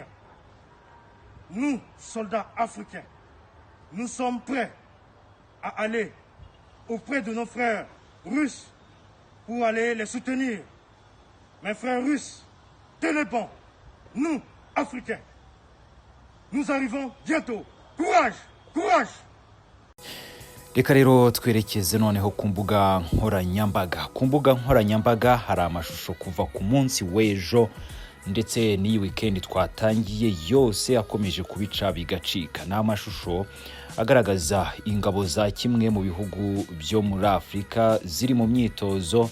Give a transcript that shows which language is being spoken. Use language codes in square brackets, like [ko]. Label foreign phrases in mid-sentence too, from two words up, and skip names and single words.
[fr] Nous, soldats africains, nous sommes prêts à aller auprès de nos frères russes pour aller les soutenir. Mes frères russes, tenez bon, nous, Africains, nous arrivons bientôt. Courage, courage. [rw] Reka rero twerekeze noneho ku mbuga nkoranyambaga hari amashusho kuva ku munsi w'ejo ndetse n'iyi weekend twatangiye yose akomeje kubica bigacika. Ni amashusho agaragaza ingabo za kimwe mu bihugu byo muri Afrika ziri mu myitozo